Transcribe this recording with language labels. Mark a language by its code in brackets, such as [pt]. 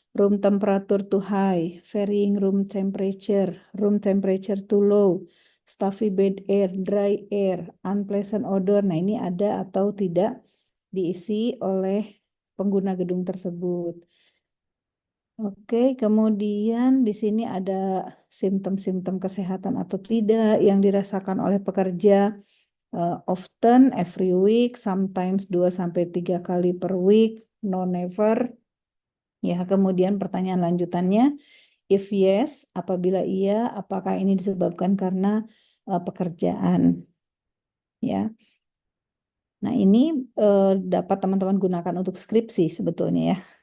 [en] Room temperature too high, varying room temperature too low, stuffy bed air, dry air, unpleasant odor. [id] Nah ini ada atau tidak diisi oleh pengguna gedung tersebut. Oke, kemudian di sini ada simptom-simptom kesehatan atau tidak yang dirasakan oleh pekerja. [en] Often, every week, sometimes 2 [id] sampai 3 kali [en] per week, no never. [id] Ya, kemudian pertanyaan lanjutannya, [en] if yes, [id] apabila iya, apakah ini disebabkan karena pekerjaan? Ya. Nah, ini dapat teman-teman gunakan untuk skripsi sebetulnya ya.